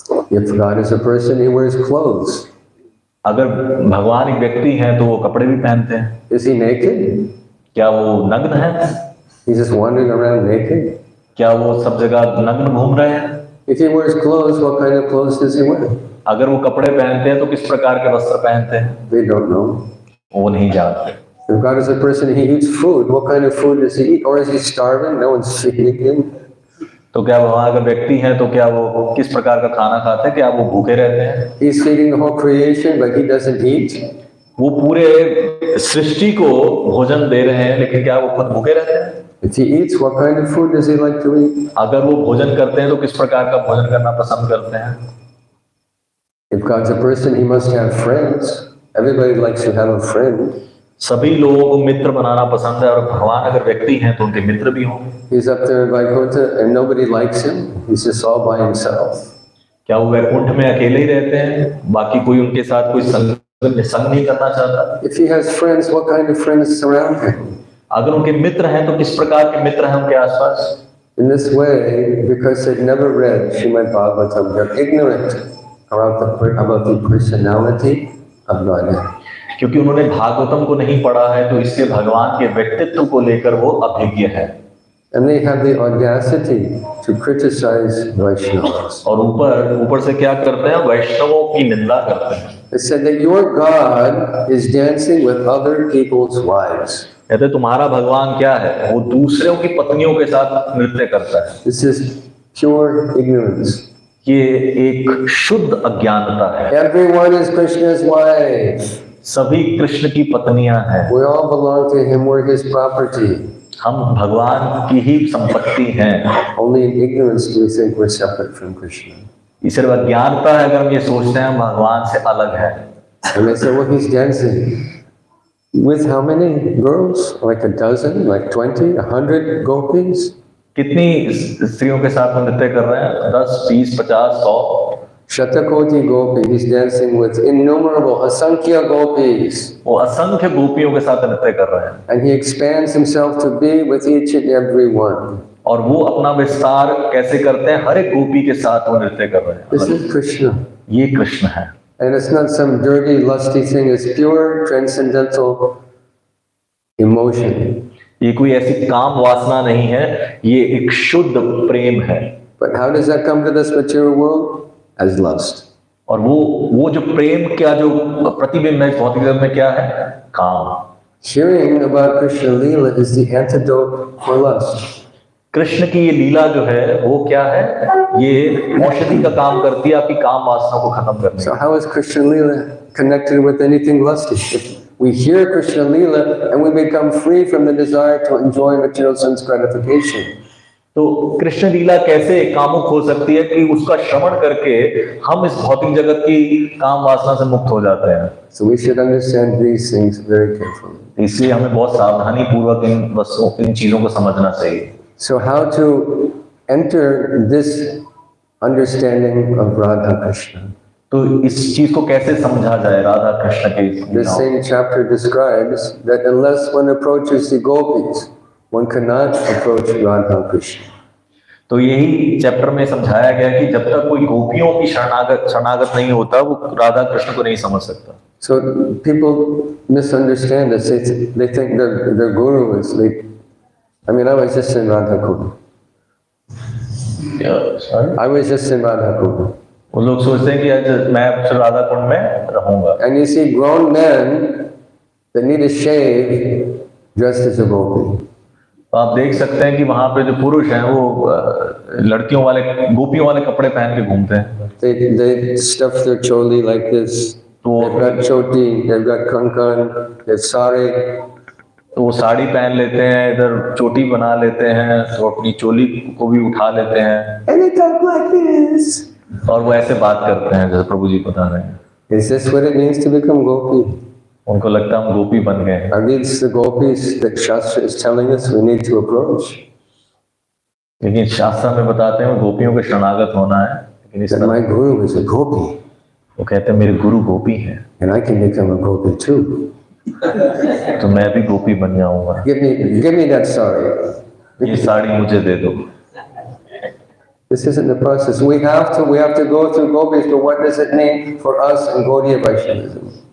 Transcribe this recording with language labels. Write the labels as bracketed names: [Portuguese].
[English] If God is a person, he wears clothes. [Hindi] अगर भगवान एक व्यक्ति हैं तो वो कपड़े भी पहनते हैं। [English] Is he naked? [Hindi] क्या वो नग्न है? [English] He's just wandering around naked? [Hindi] क्या वो सब जगह नग्न घूम रहे हैं? [English] If he wears clothes, what kind of clothes does he wear? [Hindi] अगर वो कपड़े पहनते हैं तो किस प्रकार के वस्त्र पहनते हैं? [English] They don't know. [Hindi] वो नहीं जानते। [English] If God is a person, he eats food. What kind of food does he eat? Or is he starving? No one's feeding him. [Hindi] तो क्या भगवान अगर व्यक्ति हैं तो क्या वो किस प्रकार का खाना खाते हैं? क्या वो भूखे रहते हैं? [English] He's feeding the whole creation, but he doesn't eat. [Hindi] वो पूरे सृष्टि को भोजन दे रहे हैं, लेकिन क्या वो खुद भूखे रहते हैं? [English] If he eats, what kind of food does he like to eat? [Hindi] अगर वो भोजन करते हैं तो किस प्रकार का भोजन करना पसंद करते हैं? [English] If God's a person, he must have friends. Everybody likes to have a friend. [Hindi] सभी लोगों को मित्र बनाना पसंद है, और भगवान अगर व्यक्ति हैं तो उनके मित्र भी होंगे। [English] He's up there in Vaikuntha and nobody likes him. He's just all by himself. [Hindi] क्या वो वैकुंठ में अकेले ही रहते हैं, बाकी कोई उनके साथ कोई संग संग नहीं करना चाहता। [English] If he has friends, what kind of friends surround him? [Hindi] अगर उनके मित्र हैं तो किस प्रकार के मित्र हैं उनके आसपास? [English] In this way, because they've never read Srimad Bhagavatam, they're ignorant about the personality of Godhead. [Hindi] क्योंकि उन्होंने भागवतम को नहीं पढ़ा है तो इसलिए भगवान के व्यक्तित्व को लेकर वो अभिज्ञ है। [English] And they have the audacity to criticize Vaishnavas. [Hindi] और ऊपर से क्या करते हैं? वैष्णवों की निंदा करते हैं। [English] They said that your God is dancing with other people's wives. [Hindi] कहते तुम्हारा भगवान क्या है? वो दूसरों की पत्नियों के साथ नृत्य करता है। [English] This is pure ignorance. [Hindi] ये एक शुद्ध अज्ञानता है। [English] Everyone is Krishna's wife. [Hindi] सभी कृष्ण की पत्नियां हैं। [English] We all belong to him. We're his property. [Hindi] हम भगवान की ही संपत्ति हैं। [English] Only in ignorance do we think we're separate from Krishna. [Hindi] इस सिर्फ अज्ञानता है अगर हम ये सोचते हैं भगवान से अलग है। [English] And they say, well, he's dancing with how many girls? Like a dozen? Like 20? 100 gopis? [Hindi] कितनी स्त्रियों के साथ में नृत्य कर रहे हैं? 10, 20, 50, 100? [Sanskrit] Shatakoti gopi. [English] He's dancing with innumerable, asankhya gopis. [Hindi] वो असंख्य गोपियों के साथ नृत्य कर रहे हैं। [English] And he expands himself to be with each and every one. [Hindi] और वो अपना विस्तार कैसे करते हैं? हर एक गोपी के साथ वो नृत्य कर रहे हैं। [English] This is Krishna. [Hindi] ये कृष्ण है। [English] And it's not some dirty, lusty thing. It's pure, transcendental emotion. [Hindi] ये कोई ऐसी काम वासना नहीं है, ये एक शुद्ध प्रेम है। [English] But how does that come to this material world? As lust. [Hindi] और वो जो प्रेम का जो प्रतिबिंब है भौतिक जगत में क्या है? काम। [English] Hearing about Krishna Lila is the antidote for lust. [Hindi] Krishna की ये लीला जो है वो क्या है? ये औषधि का काम करती है आपकी काम वासना को खत्म करने [English] So [Hindi] में। [English] how is Krishna Lila connected with anything lusty? If we hear Krishna Lila and we become free from the desire to enjoy material sense gratification. [Hindi] तो कृष्ण लीला कैसे कामुक हो सकती है कि उसका श्रवण करके हम इस भौतिक जगत की काम वासना से मुक्त हो जाते हैं। [English] So we should understand these things very carefully. [Hindi] इसलिए हमें बहुत सावधानी पूर्वक इन चीजों को समझना चाहिए। [English] So how to enter this understanding of Radha Krishna? [Hindi] तो इस चीज को कैसे समझा जाए राधा कृष्ण के? [English] The same chapter describes that unless one approaches the gopis, one cannot approach Radha Krishna. [Hindi] तो यही चैप्टर में समझाया गया कि जब तक कोई गोपियों की शरणागत नहीं होता वो राधा कृष्ण को नहीं समझ सकता। [English] So people misunderstand this. They think their guru is like. I mean, I was just in Radha Kund. I was just in Radha Kund. [Hindi] वो लोग सोचते हैं कि आज मैं राधा कुंड में रहूंगा। [English] And you see grown men that need a shave dressed as a gopi. [Hindi] तो आप देख सकते हैं कि वहां पे जो पुरुष हैं वो लड़कियों वाले गोपियों वाले कपड़े पहन के घूमते हैं। [English] They stuff their choli like this. They've got choti, they've got kankan, they've sari. [Hindi] तो वो साड़ी पहन लेते हैं, इधर चोटी बना लेते हैं, तो अपनी चोली को भी उठा लेते हैं। [English] And they talk like this. [Hindi] और वो ऐसे बात करते हैं जैसे प्रभु जी बता रहे हैं। [English] Is this what it means to become gopi? [Hindi] उनको लगता है हम गोपी बन गए। [English] Are these the gopis that Shastra is telling us we need to approach? [Hindi] लेकिन शास्त्र में बताते हैं गोपियों के शरणागत होना है। लेकिन इस [English] That my guru is a gopi. [Hindi] वो कहते हैं मेरे गुरु गोपी हैं। [English] And I can become a gopi too. [Hindi] तो मैं भी गोपी बन जाऊंगा। [English] Give me that sari. [Hindi] ये साड़ी मुझे दे दो। [English] This isn't the process. We have to go through gopis, but what does it mean for us in Gaudiya Vaishnavism?